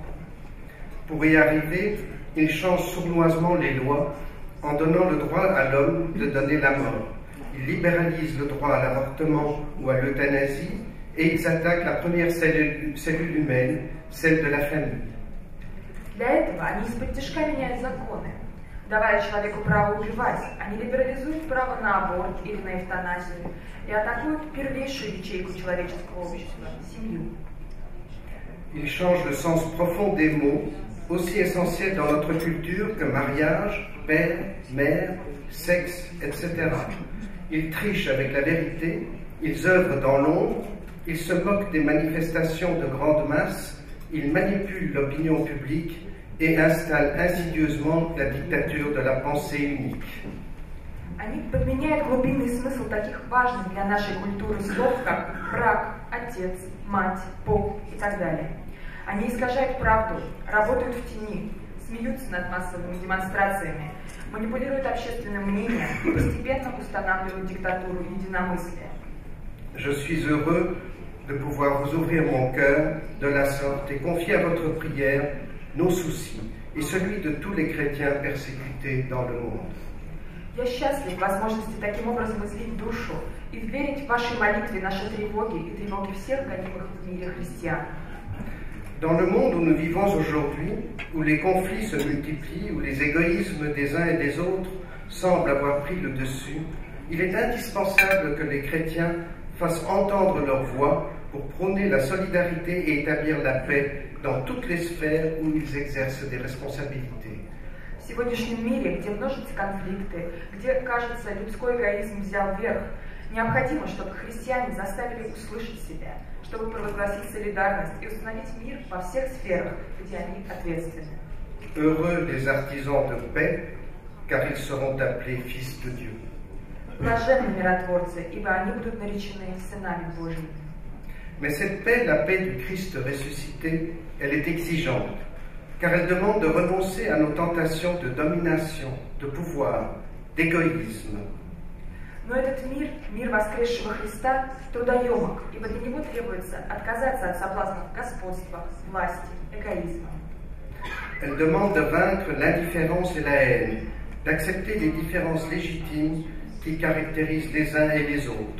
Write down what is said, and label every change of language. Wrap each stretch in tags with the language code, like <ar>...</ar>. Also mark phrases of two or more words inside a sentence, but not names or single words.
<fr>Pour y arriver, ils changent sournoisement les lois en donnant le droit à l'homme de donner la mort. Ils libéralisent le droit à l'avortement ou à l'euthanasie et ils attaquent la première cellule humaine, celle de la famille.</fr> <ru>Для этого они исподтишка меняют законы, давая человеку право убивать. Они либерализуют право на аборт или на эвтаназию и атакуют первейшую ячейку человеческого общества – семью.</ru> <fr>Ils changent le sens profond des mots, aussi essentiels dans notre culture que mariage, père, mère, sexe, etc. Ils trichent avec la vérité, ils œuvrent dans l'ombre, ils se moquent des manifestations de grande masse, ils manipulent l'opinion publique et installent insidieusement la dictature de la pensée unique.</fr> <ru>Они подменяют глубинный смысл таких важных для нашей культуры слов, как брак, отец, мать, пол и так далее. Они искажают правду, работают в тени, смеются над массовыми демонстрациями, манипулируют общественным мнением и постепенно устанавливают диктатуру единомыслия.</ru> <fr>Je suis heureux de pouvoir vous ouvrir mon cœur de la sorte et confier à votre prière nos soucis et celui de tous les chrétiens persécutés dans le monde.</fr> <ru>Я счастлив в возможности таким образом излить душу и вверить в вашей молитве наши тревоги и тревоги всех гонимых в мире христиан.</ru> <fr>Dans le monde où nous vivons aujourd'hui, où les conflits se multiplient, où les égoïsmes des uns et des autres semblent avoir pris le dessus, il est indispensable que les chrétiens fassent entendre leur voix pour prôner la solidarité et établir la paix dans toutes les sphères où ils exercent des responsabilités.</fr> <ru>В сегодняшнем мире, где множатся конфликты, где, кажется, людской эгоизм взял верх, необходимо, чтобы христиане заставили услышать себя, чтобы провозгласить солидарность и установить мир во всех сферах, где они ответственны.</ru> <fr>Heureux les artisans de paix, car ils seront appelés fils de Dieu.</fr> <ru>Блаженны миротворцы, ибо они будут наречены сынами Божьими.</ru> <fr>Mais cette paix, la paix du Christ ressuscité, elle est exigeante, car elle demande de renoncer à nos tentations de domination, de pouvoir, d'égoïsme.</fr> <ru>Но этот мир, мир воскресшего Христа, трудоемок, ибо для него требуется отказаться от соблазнов господства, власти, эгоизма.</ru> <fr>Elle demande de vaincre l'indifférence et la haine, d'accepter les différences légitimes qui caractérisent les uns et les autres.</fr>